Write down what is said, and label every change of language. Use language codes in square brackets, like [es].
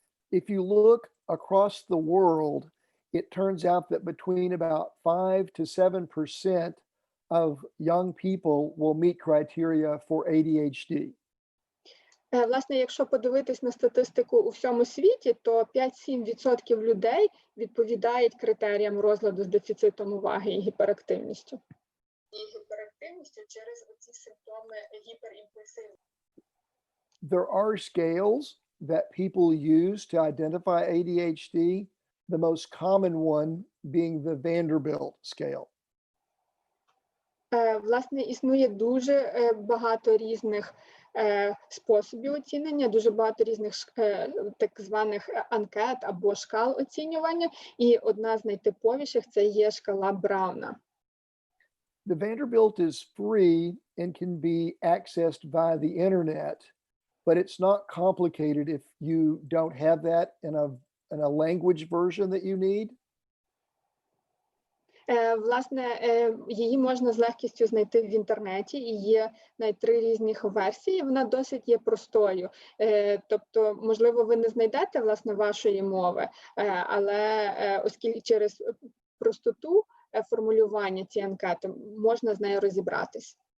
[en] If you look across the world, it turns out that between about 5 to 7% of young people will meet criteria for ADHD. [uk] Власне, якщо подивитись на статистику у всьому світі, то 5-7% людей відповідають критеріям розладу з дефіцитом уваги і гіперактивністю. І гіперактивністю через оці симптоми гіперімпульсивності. [en] There are scales that people use to identify ADHD, the most common one being the Vanderbilt scale. [uk] Власне, існує дуже багато різних способів оцінення, дуже багато різних так званих анкет або шкал оцінювання, і одна з найтиповіших – це є шкала Брауна. [en] The Vanderbilt is free and can be accessed via the internet, but it's not complicated if you don't have that in a language version that you need. [uk] Власне, її можна з легкістю знайти в інтернеті, і є навіть 3 різних версії, вона досить є простою. Тобто, можливо, ви не знайдете, власне, вашої мови, але оскільки через простоту формулювання цієї анкети можна з нею розібратись.